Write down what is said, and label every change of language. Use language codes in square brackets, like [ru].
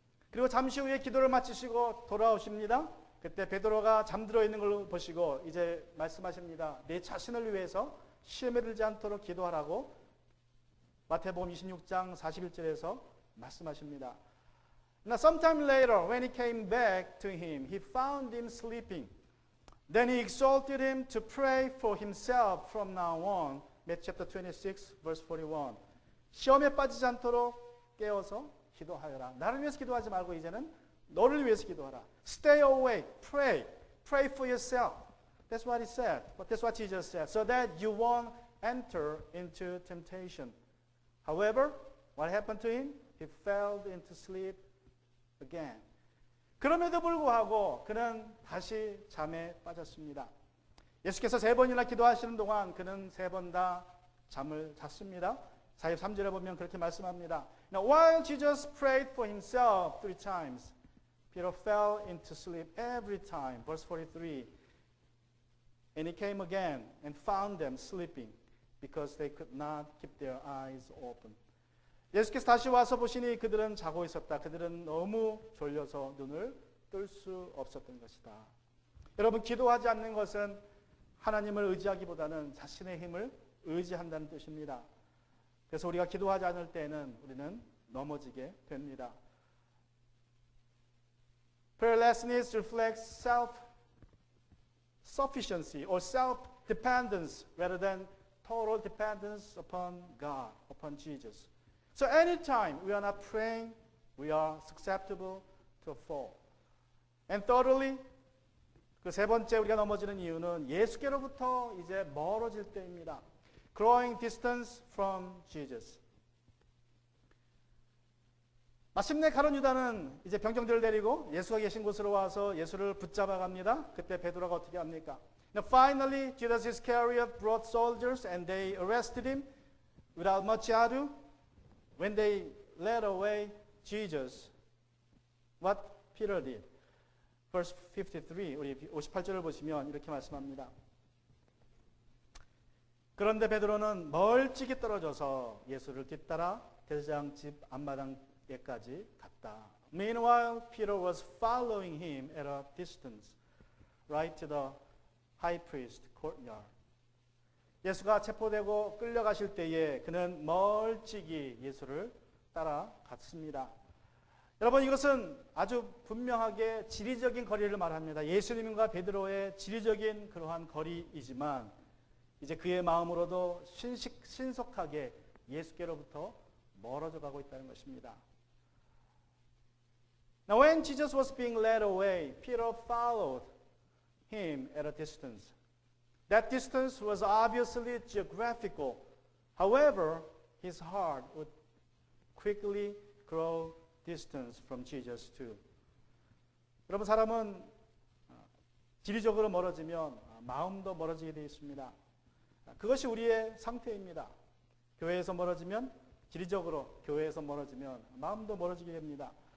[ko] 그리고 잠시 후에 기도를 마치시고 돌아오십니다. 그때 베드로가 잠들어 있는 걸 보시고 이제 말씀하십니다. 내 자신을 위해서 시험에 들지 않도록 기도하라고 마태복음 26장 41절에서 말씀하십니다. [en] Now sometime later when he came back to him, he found him sleeping. Then he exhorted him to pray for himself from now on. Matthew chapter 26 verse 41. [ko] 시험에 빠지지 않도록 깨워서 기도하여라. 나를 위해서 기도하지 말고 이제는 너를 위해서 기도하라. [en] Stay awake, pray for yourself. That's what he said. But that's what Jesus said. So that you won't enter into temptation. However, what happened to him? He fell into sleep again. [ko] 그럼에도 불구하고 그는 다시 잠에 빠졌습니다. 예수께서 3번이나 기도하시는 동안 그는 3번 다 잠을 잤습니다. 43절에 보면 그렇게 말씀합니다. [en] Now while Jesus prayed for himself 3 times, Peter fell into sleep every time. Verse 43. And he came again and found them sleeping because they could not keep their eyes open. [ko] 예수께서 다시 와서 보시니 그들은 자고 있었다. 그들은 너무 졸려서 눈을 뜰 수 없었던 것이다. 여러분, 기도하지 않는 것은 하나님을 의지하기보다는 자신의 힘을 의지한다는 뜻입니다. 그래서 우리가 기도하지 않을 때에는 우리는 넘어지게 됩니다. [en] Prayerlessness reflects self-sufficiency or self-dependence rather than total dependence upon God, upon Jesus. So anytime we are not praying, we are susceptible to fall. And thirdly, [ko] 그 3번째 우리가 넘어지는 이유는 예수께로부터 이제 멀어질 때입니다. [en] Growing distance from Jesus. [ko] 마침내 가룟 유다는 이제 병정들을 데리고 예수가 계신 곳으로 와서 예수를 붙잡아 갑니다. 그때 베드로가 어떻게 합니까? [en] Now finally, Judas Iscariot brought soldiers and they arrested him without much ado. When they led away Jesus, what Peter did. Verse 53, [ko] 우리 58절을 보시면 이렇게 말씀합니다. 그런데 베드로는 멀찍이 떨어져서 예수를 뒤따라 대제사장 집 앞마당에까지 갔다. [en] Meanwhile, Peter was following him at a distance, right to the high priest courtyard. [ko] 예수가 체포되고 끌려가실 때에 그는 멀찍이 예수를 따라갔습니다. 여러분, 이것은 아주 분명하게 지리적인 거리를 말합니다. 예수님과 베드로의 지리적인 그러한 거리이지만 이제 그의 마음으로도 신속하게 예수께로부터 멀어져 가고 있다는 것입니다. [en] Now when Jesus was being led away, Peter followed him at a distance. That distance was obviously geographical. However, his heart would quickly grow distance from Jesus too. [ko] 여러분, 사람은 지리적으로 멀어지면 마음도 멀어지게 되어 있습니다. 그것이 우리의 상태입니다. 교회에서 멀어지면 지리적으로, 교회에서 멀어지면 마음도 멀어지게 됩니다.